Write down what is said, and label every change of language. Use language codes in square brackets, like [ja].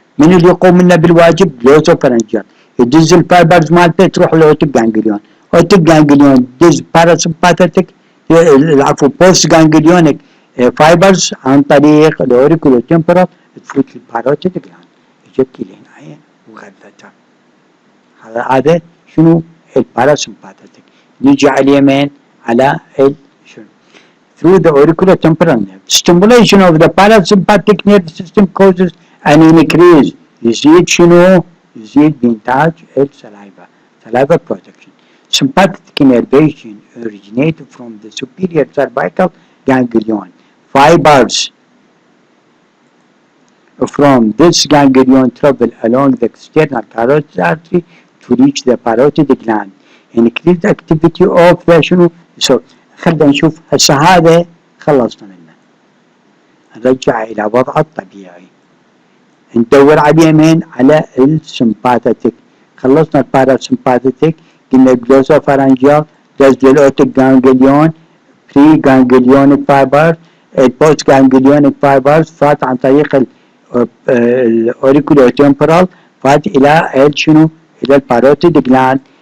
[ar] من اللي يقوم لنا بالواجب؟ جلوسوفرنجيال. يدز الفايبرز مالته تروح للاوتيك جانجليون، اوتيك جانجليون دز باراسمباتيك العفو بوست جانجليونيك فايبرز عن طريق الاوريكولو تمبرال تفوت الباروتيد جلاند، اجت لهنا وغذتها. هذا شنو؟ الباراسمباتيك. نيجي على اليمين على شنو؟ [en] through the auriculotemporal nerve. Stimulation of the parasympathetic nerve system causes an increase. [ar] يزيد شنو؟ يزيد بإنتاج السلايفا، saliva production. [en] Sympathetic innervation originated from the superior cervical ganglion. Fibers from this ganglion travel along the external carotid artery to reach the parotid gland. Increased activity of the [ar] شنو؟ So خلينا نشوف هسه هذا خلصنا منه، نرجع إلى وضعه الطبيعي. ندور على اليمين على السمباثيك. خلصنا الباراسمباثيك، قلنا الجلوسوفرنجيال دز للاوتيك جانجليون، بري جانجليونيك فايبر، البوست جانجليونيك فايبرز فات عن طريق الاوريكولو تمبرال، فات الى شنو؟ الى الباروتيد جلاند.